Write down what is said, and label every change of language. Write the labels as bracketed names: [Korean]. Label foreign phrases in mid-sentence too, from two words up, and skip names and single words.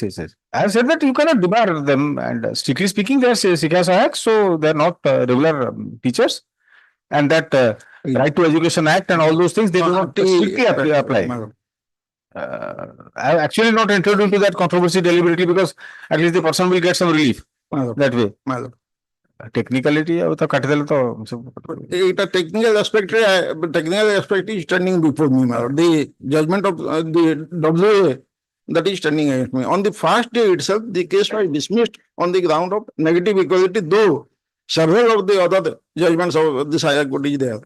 [English] I have said that you cannot debar them, and strictly speaking, they are Sikha Sahayaks, so they are not regular teachers, and that Right to Education Act and all those things they do not strictly apply. I have actually not entered into that controversy deliberately because at least the person will get some relief that way. [Odia] technicality ଆଉ ତ କାଟିଦେଲେ ତ ସବୁ [English] এটা technical aspect is standing before me, my lord. The judgment of the WA that is standing against me. On the first day itself, the case was dismissed on the ground of negative equality, though several of the other judgments of this higher court is there.